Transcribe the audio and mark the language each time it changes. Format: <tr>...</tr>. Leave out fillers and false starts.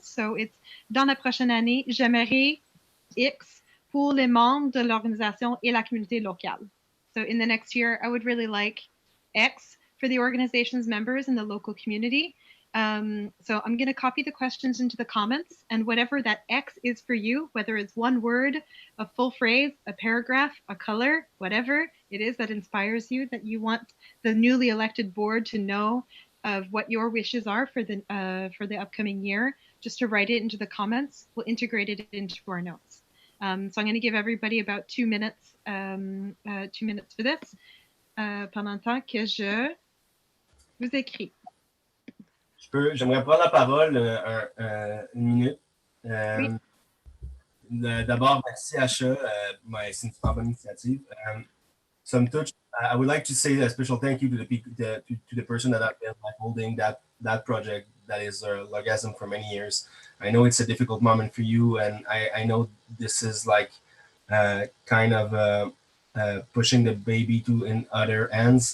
<en>So it's</en> <fr>dans la prochaine année, j'aimerais X pour les membres de l'organisation et la communauté locale.</fr> <en>So in the next year, I would really like X for the organization's members and the local community. So I'm going to copy the questions into the comments, and whatever that X is for you, whether it's one word, a full phrase, a paragraph, a color, whatever it is that inspires you, that you want the newly elected board to know of what your wishes are for the upcoming year, just to write it into the comments. We'll integrate it into our notes. So I'm going to give everybody about 2 minutes, 2 minutes for this,</en> <fr>pendant le temps que je vous écris. J'aimerais prendre la parole 1 minute. Oui. D'abord, merci Asha. C'est une super bonne initiative. Somme toute,</fr> <en>I would like to say a special thank you to the person that have been holding that project that is Organisme for many years. I know it's a difficult moment for you, and I know this is like kind of pushing the baby in other hands.</en>